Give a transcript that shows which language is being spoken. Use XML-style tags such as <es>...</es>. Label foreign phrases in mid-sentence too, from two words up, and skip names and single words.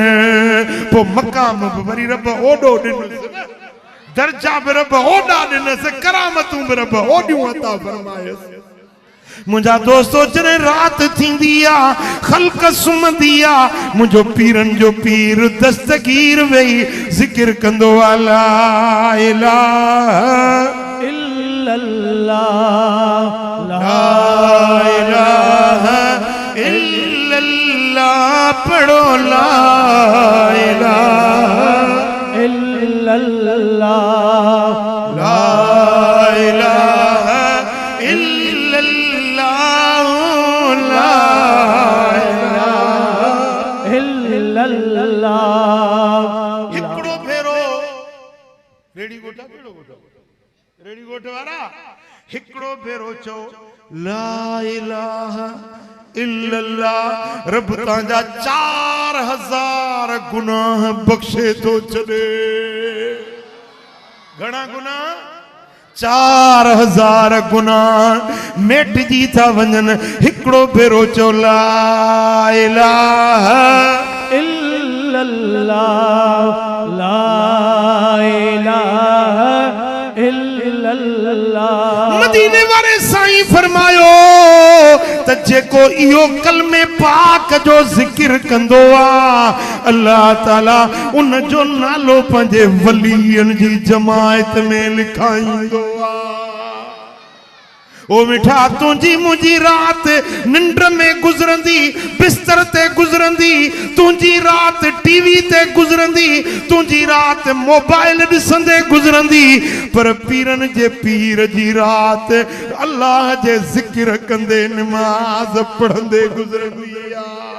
<sd>पो मकाम वरी रब ओडो ॾिनसि, दर्जा बि रब ओडा ॾिनसि, करामतूं बि रब ओडियूं अता फरमायसि। मुझा दोस्तों जने रात थींदी आ, खल्क सुमंदी आ, मुझो पीरन जो पीर दस्तगीर वेही जिक्र कंदो आ</sd> <ar>لا إله इल्लल्लाह, لا إله إلا الله पढ़ो لا إله इल्लल्लाह, لا إله</ar> <sd>हिकिड़ो भेरो रेडी गोठा केड़ो गोठो रेडी गोठ वारा हिकिड़ो भेरो चओ</sd> <ar>لا إله إلا الله,</ar> <sd>रब तांजा 4000 गुनाह बख्शे तो छॾे। घणा गुनाह? 4000 गुनाह मेटजी था वञनि। हिकिड़ो भेरो चओ</sd> <ar>لا إله إلا الله، لا إله إلا الله.</ar> <sd>मदीने वाले साईं फरमायो त जेको इहो कलमे पाक जो जिक्र कंदो आ, अल्लाह ताला उन जो नालो पंहिंजे वलीयन जी जमायत में लिखाईंदो आ। ओ मिठा तुझी मुझी रात निंड में गुजरंदी, बिस्तर ते गुजरंदी, तुझी रात टीवी ते गुजरंदी, तुझी रात मोबाइल ॾिसंदे गुजरंदी, पर पीरन जे पीर जी रात अल्लाह जे जिक्र कंदे नमाज पढ़ंदे गुजरंदी आ।</sd>